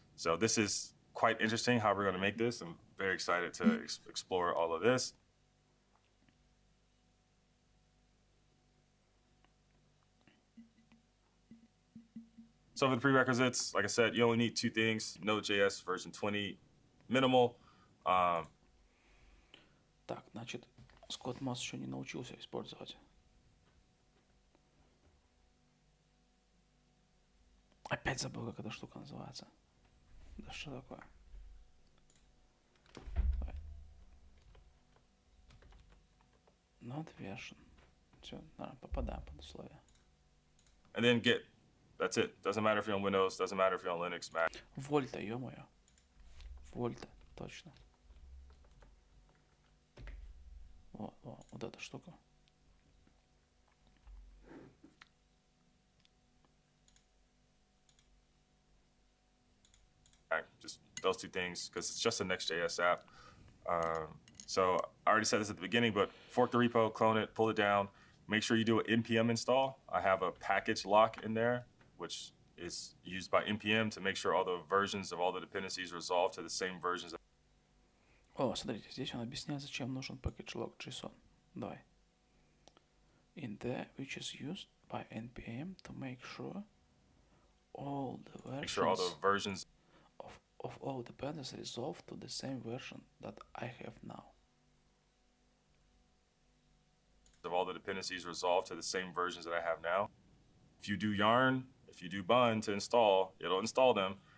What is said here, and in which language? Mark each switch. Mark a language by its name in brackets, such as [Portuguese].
[English] So this is quite interesting how we're going to make this. I'm very excited to explore all of this. So for the prerequisites, like I said, you only need two things: Node.js version 20 minimal. [Russian] Так, значит, Scott Moss еще не научился использовать. Опять забыл, как эта штука называется. Да что такое? [English] Not version. [Russian] Все, наверное, попадаем под условия. [English] And then Git. That's it. Doesn't matter if you're on Windows. Doesn't matter if you're on Linux, Mac. [Russian] Вольта, ё-моё. Вольта, точно. Вот эта штука. [English] Just those two things, because it's just a Next.js app. So I already said this at the beginning, but fork the repo, clone it, pull it down. Make sure you do an npm install. I have a package lock in there, which is used by npm to make sure all the versions of all the dependencies resolve to the same versions. [Russian] О, смотрите, здесь он объясняет, зачем нужен package.log.json. Давай. [English] In there, which is used by npm to make sure all the versions of all dependencies resolve to the same version that I have now. Of all the dependencies resolve to the same versions that I have now. If you do yarn, if you do bun to install, it'll install them.